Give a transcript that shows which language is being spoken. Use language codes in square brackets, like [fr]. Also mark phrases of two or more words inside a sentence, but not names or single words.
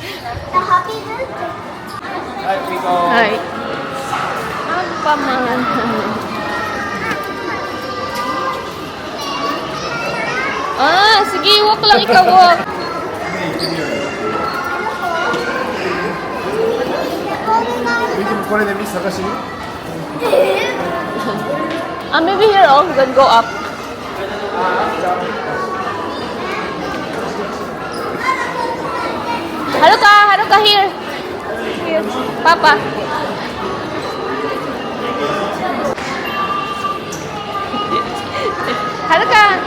[en] Hi, Pico. Hi. Anpaman. [tl] Sige, walk lang ikaw, walk. [ja] これでミス探しに [en] Maybe here, oh, then go up. Haruka, here. Here, Papa. Haruka.